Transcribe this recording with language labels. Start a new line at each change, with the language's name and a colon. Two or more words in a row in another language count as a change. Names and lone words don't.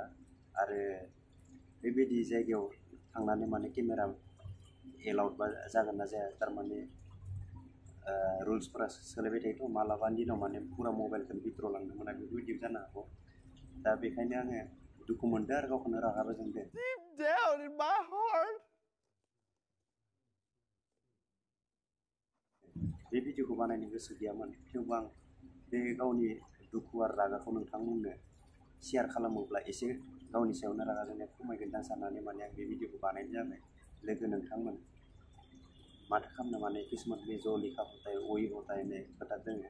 Bodo: आरो बेबायदि जायगायाव थांनानै माने केमेरा एलाउड जागोन ना जाया, थारमाने रुल्सफोरा सोलायबाय थायोथ', मालाबानि दिनाव माने पुरा मबाइलखौनो भितराव लांनो मोना, बेफोरबायदि जानो हागौ। दा बेखायनो आङो दुखु मोनदों आरो गावखौनो रागाबो जोंदों।
English: Deep down in my heart.
Bodo: बे भिडिअखौ बानायनो गोसो गैयामोन, थेवबो आं बे गावनि दुखु आरो रागाखौ नोंथांमोननो शेयार खालामोब्ला एसे गावनि सायावनो रागा जोंनाया खमायगोन साननानै माने आं बे भिडिअखौ बानायनाय जाबाय। लोगो नोंथांमोन, माथो खालामनो, माने किसुमान बे ज'
Hindi: लिखा होताय वही होताय
Bodo: होननाय खोथा दोङो।